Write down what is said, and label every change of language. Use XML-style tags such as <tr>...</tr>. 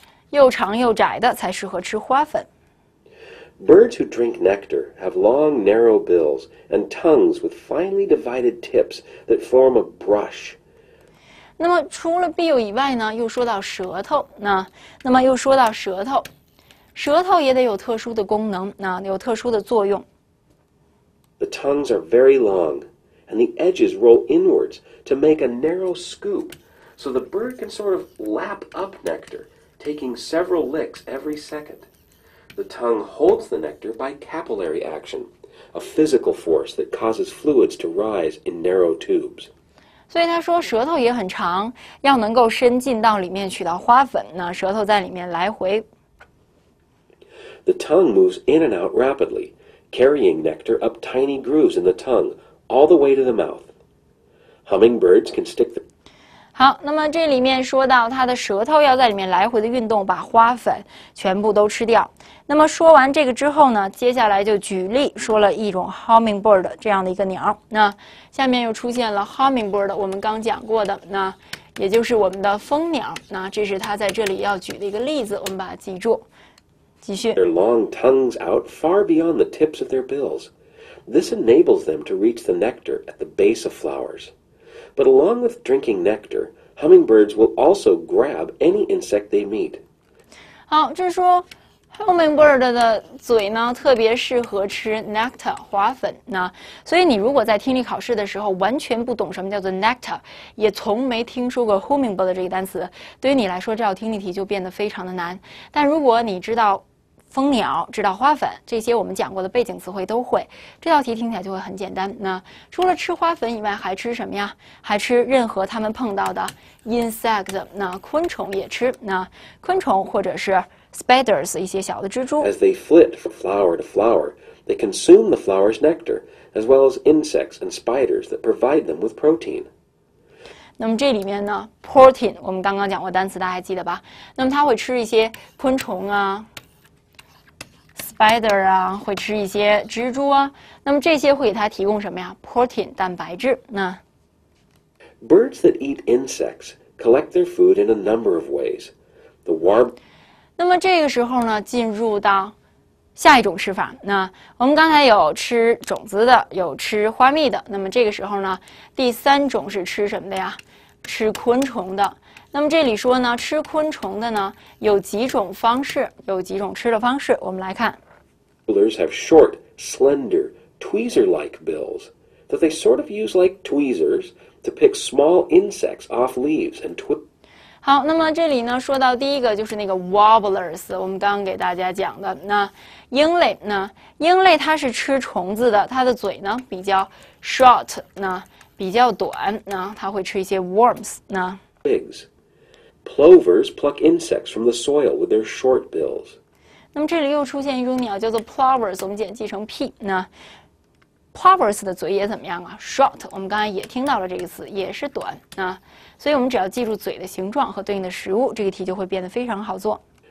<zh>又长又窄的才适合吃花粉。</zh> <en>Birds who drink nectar have long, narrow bills and tongues with finely divided tips that form a brush.</en> <zh>那么除了 bill 以外呢，又说到舌头。那么又说到舌头，舌头也得有特殊的功能，有特殊的作用。</zh> <en>The tongues are very long, and the edges roll inwards to make a narrow scoop, so the bird can sort of lap up nectar, taking several licks every second. The tongue holds the nectar by capillary action, a physical force that causes fluids to rise in narrow tubes.</en> <zh>所以他说舌头也很长，要能够伸进到里面取到花粉，那舌头在里面来回。</zh> <en>The tongue moves in and out rapidly, carrying nectar up tiny grooves in the tongue all the way to the mouth. Hummingbirds can stick the</en> <zh>好，那么这里面说到它的舌头要在里面来回的运动，把花粉全部都吃掉。那么说完这个之后呢，接下来就举例说了一种 hummingbird 这样的一个鸟。那下面又出现了 hummingbird， 我们刚讲过的，那也就是我们的蜂鸟。那这是它在这里要举的一个例子，我们把它记住。继续。</zh> <en>Their long tongues out far beyond the tips of their bills. This enables them to reach the nectar at the base of flowers. But along with drinking nectar, hummingbirds will also grab any insect they meet.</en> <zh>好，这说 hummingbird 的嘴呢，特别适合吃 nectar 花粉。那所以你如果在听力考试的时候完全不懂什么叫做 nectar， 也从没听说过 hummingbird 这个单词，对于你来说这道听力题就变得非常的难。但如果你知道蜂鸟，知道花粉，这些我们讲过的背景词汇都会，这道题听起来就会很简单。那除了吃花粉以外，还吃什么呀？还吃任何他们碰到的 insect， 那昆虫也吃。那昆虫或者是 spiders 一些小的蜘蛛。</zh> <en>As they flit from flower to flower, they consume the flower's nectar, as well as insects and spiders that provide them with protein.</en> <zh>那么这里面呢 protein 我们刚刚讲过单词，大家还记得吧？那么它会吃一些昆虫啊。spider 啊，会吃一些蜘蛛啊，那么这些会给它提供什么呀 ？protein 蛋白质。那</zh> <en>Birds that eat insects collect their food in a number of ways. The warm</en> <zh>那么这个时候呢，进入到下一种吃法。那我们刚才有吃种子的，有吃花蜜的。那么这个时候呢，第三种是吃什么的呀？吃昆虫的。那么这里说呢，吃昆虫的呢有几种方式，有几种吃的方式，我们来看。</zh> <en>Warblers have short, slender, tweezer-like bills that they sort of use like tweezers to pick small insects off leaves and twist.</en> <zh>好，那么这里呢说到第一个就是那个 warblers， 我们刚刚给大家讲的。那鹰类，那鹰类它是吃虫子的，它的嘴呢比较 short， 那比较短，那它会吃一些 worms。那</zh> <en>Twigs. Plovers pluck insects from the soil with their short bills.</en> <zh>那么这里又出现一种鸟叫做 plovers， 我们简记成 p。那 plovers 的嘴也怎么样啊 ？short， 我们刚才也听到了这个词，也是短啊。所以我们只要记住嘴的形状和对应的食物，这个题就会变得非常好做。</zh>